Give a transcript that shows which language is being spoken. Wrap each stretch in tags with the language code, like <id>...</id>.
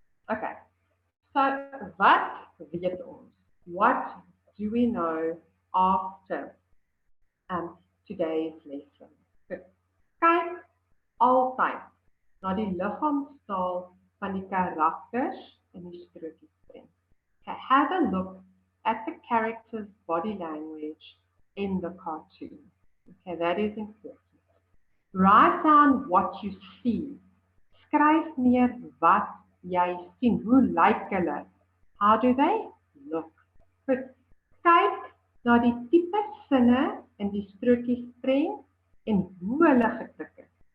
<af>Okay, so wat weet ons?</af> <en>What do we know after today's lesson? Good.</en> <af>Kyk altyd na die liggaamstaal van die karakters in die strokiesprent.</af> <en>Okay, have a look at the character's body language in the cartoon. Okay, that is important. Write down what you see.</en> <af>Skryf neer wat jy sien. Hoe lyk hulle?</af> <en>How do they look?</en> <af>Goed. Kyk na die tipe sinne in die strokiesprent en hoe hulle getik is.</af>